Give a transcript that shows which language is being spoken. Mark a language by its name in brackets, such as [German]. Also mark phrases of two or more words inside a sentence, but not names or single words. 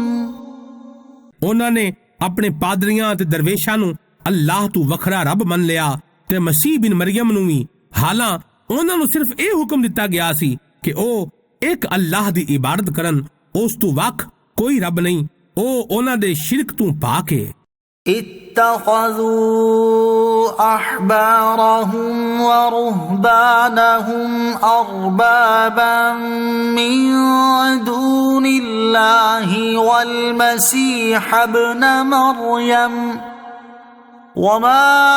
[Punjabi] ਉਹਨਾਂ ਨੇ ਆਪਣੇ ਪਾਦਰੀਆਂ ਤੇ ਦਰਵੇਸ਼ਾਂ ਨੂੰ ਅੱਲਾਹ ਤੋਂ ਵੱਖਰਾ ਰੱਬ ਮੰਨ ਲਿਆ ਤੇ ਮਸੀਹ ਬਿਨ ਮਰੀਮ ਨੂੰ ਵੀ, ਹਾਲਾਂ ਉਹਨਾਂ ਨੂੰ ਸਿਰਫ ਇਹ ਹੁਕਮ ਦਿੱਤਾ ਗਿਆ ਸੀ ਕਿ ਉਹ ਇੱਕ ਅੱਲਾਹ ਦੀ ਇਬਾਦਤ ਕਰਨ, ਉਸ ਤੋਂ ਵੱਖ ਕੋਈ ਰੱਬ ਨਹੀਂ। ਉਹ ਉਹਨਾਂ ਦੇ ਸ਼ਿਰਕ ਤੋਂ ਪਾਕ ਹੈ। [Arabic] اتخذوا أحبارهم ورهبانهم أربابا من دون الله والمسيح ابن مريم وما